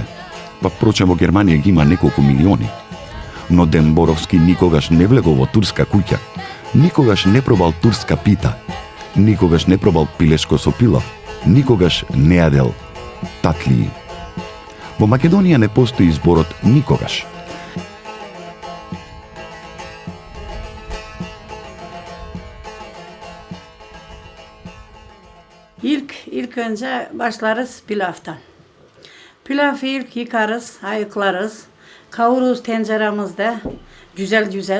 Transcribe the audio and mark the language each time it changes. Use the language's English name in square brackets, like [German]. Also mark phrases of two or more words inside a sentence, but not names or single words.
[Macedonian] Па впрочем во Германија ги има неколку милиони. Но Ден Боровски никогаш не влегол во турска куќа, никогаш не пробал турска пита, никогаш не пробал пилешко со пилав, никогаш не јадел татлии. Во Македонија не постои зборот никогаш. [Turkish] İlk önce başlarız pilavdan. Pilavı ilk yıkarız, ayıklarız. Kavururuz tenceremizde güzel güzel.